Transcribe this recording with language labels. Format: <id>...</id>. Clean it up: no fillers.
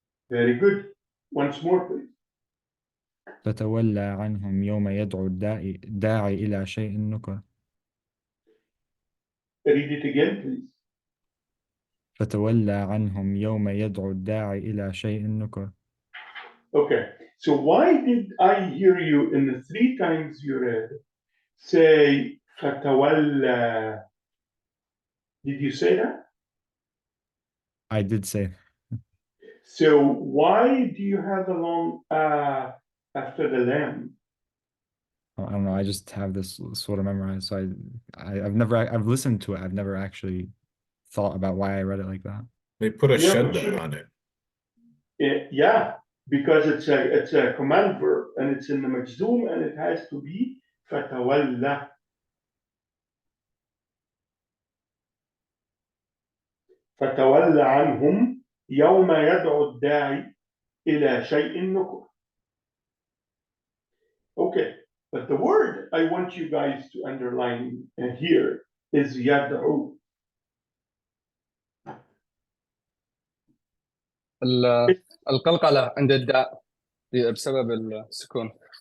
<en>Very good. Once more, please.</en> <ar>فتولى عنهم يوم يدعو الداعي إلى شيء نكر.</ar> <en>Read it again, please.</en> <ar>فتولى عنهم يوم يدعو الداعي إلى شيء نكر.</ar> <en>Okay, so why did I hear you in the 3 times you read say fatawalla? Did you say that? I did say. So why do you have a long after the lam? I don't know. I just have this sort of memorized. So I've listened to it. I've never actually thought about why I read it like that. They put a Yeah, but shadda on it. Yeah, because it's a command verb and it's in the majzoom and it has to be fatawalla.</en> <ar>فتول عنهم يوم يدعو الداعي إلى شيء نكر.</ar> <en>Okay, but the word I want you guys to underline here is يدعو.</en> <ar>القلقلة عند الداء بسبب السكون.</ar>